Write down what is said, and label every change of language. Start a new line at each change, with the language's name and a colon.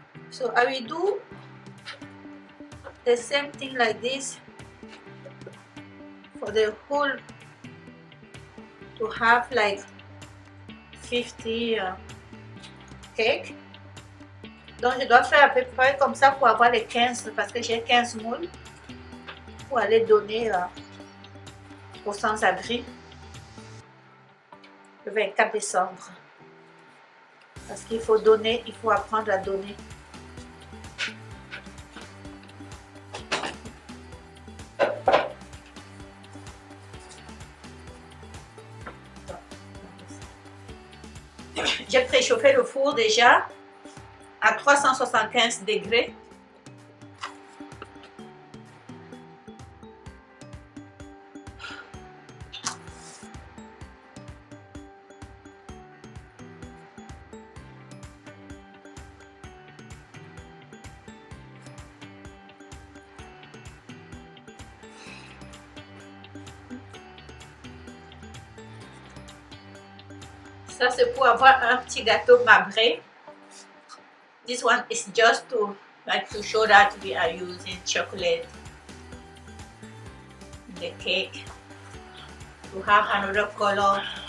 English: So I will do the same thing like this for the whole, to have like 50 cake.
French: Donc je dois faire à peu près comme ça pour avoir les 15 parce que j'ai 15 moules pour aller donner au sans-abri le 24 décembre. Parce qu'il faut donner, il faut apprendre à donner. j'ai préchauffé le four déjà à 375 degrés. Ça c'est pour avoir un petit gâteau marbré.
English: This one is just to show that we are using chocolate in the cake to have another color.